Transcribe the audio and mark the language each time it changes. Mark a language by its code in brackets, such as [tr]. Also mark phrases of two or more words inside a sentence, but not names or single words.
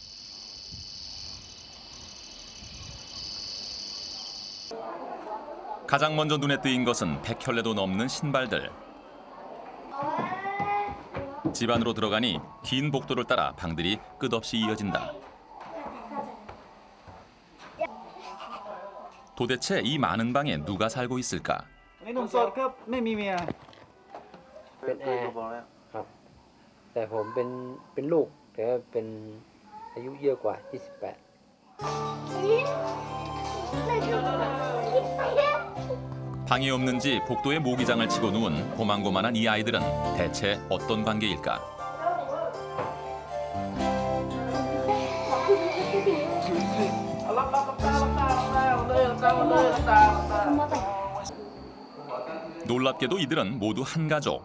[ko] 가장 먼저 눈에 띄인 것은 100켤레도 넘는 신발들. 집 안으로 들어가니 긴 복도를 따라 방들이 끝없이 이어진다. 도대체 이 많은 방에 누가 살고 있을까? [th] เป็นแอร์ครับแต่ผมเป็นลูกแต่ว่าเป็นอายุเยอะกว่า28 [ko] 방이 없는지 복도에 모기장을 치고 누운 고만고만한 이 아이들은 대체 어떤 관계일까? 놀랍게도 이들은 모두 한 가족.